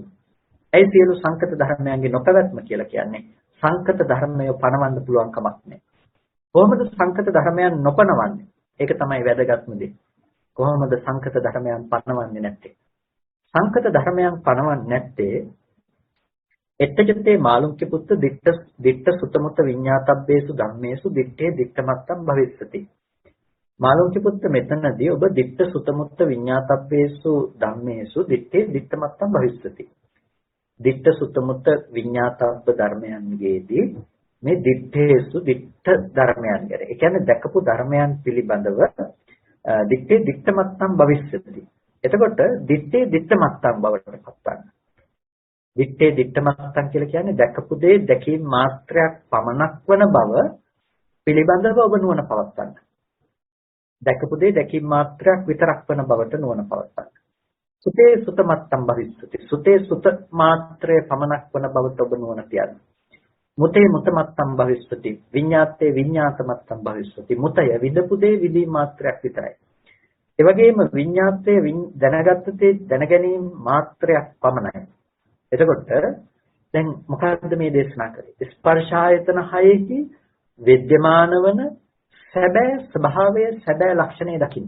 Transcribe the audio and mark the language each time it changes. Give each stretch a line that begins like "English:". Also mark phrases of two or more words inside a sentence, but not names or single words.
Sinhala: ඒ සියලු සංකත ධර්මයන්ගේ නොපැවැත්ම කියලා කියන්නේ සංකත ධර්මය පණවන්න පුළුවන් කමක් නැහැ. කොහොමද සංකත ධර්මයන් නොපණවන්නේ? ඒක තමයි වැදගත්ම දේ. කොහොමද සංකත ධර්මයන් පණවන්නේ නැත්තේ? සංකත ධර්මයන් පණවන්නේ නැත්තේ
Pali: එත්තජතේ මාළුක්‍ය පුත්ත දිට්ඨ සුතමුත විඤ්ඤාතබ්බේසු ධම්මේසු දිට්ඨේ දිට්ඨමත්තම් භවිස්සති. මාළුක්‍ය පුත්ත
Sinhala: මෙතනදී ඔබ
Pali: දිට්ඨ සුතමුත්ත විඤ්ඤාතබ්බේසු ධම්මේසු දිට්ඨේ දිට්ඨමත්තම් භවිස්සති. දිට්ඨ සුතමුත්ත විඤ්ඤාතබ්බ
Sinhala: ධර්මයන්ගේදී මේ දිට්ඨේසු දිට්ඨ ධර්මයන් ගැන. ඒ කියන්නේ දැකපු ධර්මයන් පිළිබඳව
Pali: දිට්ඨේ දිට්ඨමත්තම් භවිස්සති.
Sinhala: එතකොට
Pali: දිට්ඨේ දිට්ඨමත්තම්
Sinhala: බවට පත්වන්න.
Pali: දිට්ඨේ දිට්ඨමත්තම්
Sinhala: කියලා කියන්නේ දැකපු දේ දැකීම මාත්‍රයක් පමණක් වන බව පිළිබඳව ඔබ නුවණ පවත්වන්න. දැකපු දේ දැකීම මාත්‍රයක් විතරක් වන බවට නුවණ පවත්වන්න.
Pali: සුතේ සුතමත්තම් භවිස්සති.
Sinhala: සුතේ සුත මාත්‍රය පමණක් වන බවට ඔබ නුවණ තියන්න.
Pali: මුතේ මුතමත්තම් භවිස්සති. විඤ්ඤාතේ විඤ්ඤාතමත්තම් භවිස්සති.
Sinhala: මුතය විදපු දේ විදී මාත්‍රයක් විතරයි. ඒ වගේම විඤ්ඤාතයේ දැනගත්තේ දැනගැනීම මාත්‍රයක් පමණයි. එතකොට දැන් මොකද්ද මේ දේශනා කරේ? ස්පර්ශායතන හයෙහි විද්‍යමාන වන සැබෑ ස්වභාවය සැබෑ ලක්ෂණය දකින්න.